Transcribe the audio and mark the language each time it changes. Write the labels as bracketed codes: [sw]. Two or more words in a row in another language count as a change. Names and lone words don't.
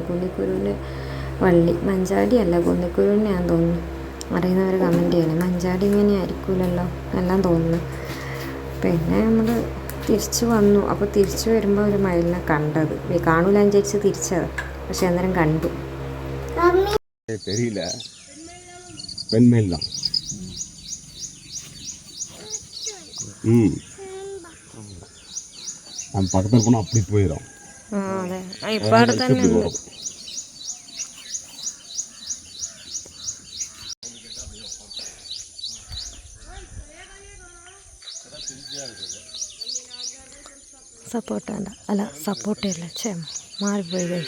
[ml] കുന്നിക്കുരുവിൻ്റെ വള്ളി. മഞ്ചാടി അല്ല, കുന്നിക്കുരുവിനെ ഞാൻ തോന്നുന്നു. അറിയുന്നവർ കമൻറ്റ് ചെയ്യണം. മഞ്ചാടി ഇങ്ങനെ ആയിരിക്കില്ലല്ലോ എല്ലാം തോന്നുന്നു. പിന്നെ നമ്മൾ തിരിച്ചു വന്നു. അപ്പോൾ തിരിച്ചു വരുമ്പോൾ ഒരു മയിലിനെ കണ്ടത്. കാണൂല വിചാരിച്ച് തിരിച്ചത്. പക്ഷെ അന്നേരം കണ്ടു. [ta] தெரியல, பெண்மயில் தான். நம்ம பக்கத்தில் போனால் அப்படி போயிடும். [ml] അതെ ഇപ്പം അവിടെ തന്നെ ഉണ്ട്. സപ്പോർട്ടേണ്ട അല്ല, സപ്പോർട്ടല്ല, മാറിപ്പോയി ഗൈസ്.